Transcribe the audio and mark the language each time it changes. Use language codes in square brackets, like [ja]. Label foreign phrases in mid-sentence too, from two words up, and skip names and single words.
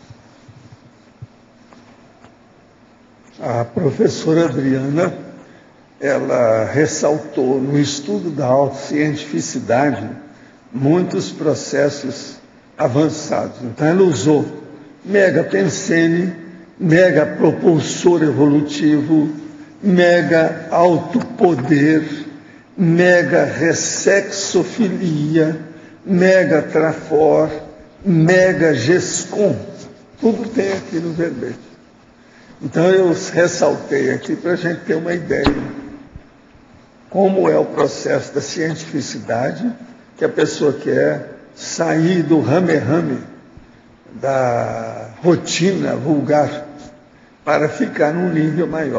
[pt] A professora Adriana ela ressaltou no estudo da autocientificidade muitos processos avançados. Então, ela usou mega pensene, mega propulsor evolutivo, mega autopoder, mega ressexofilia, mega trafor, mega gescom. Tudo tem aqui no verbete. Então eu ressaltei aqui para a gente ter uma ideia como é o processo da cientificidade, que a pessoa quer sair do rame-rame, da rotina vulgar, para ficar num nível maior.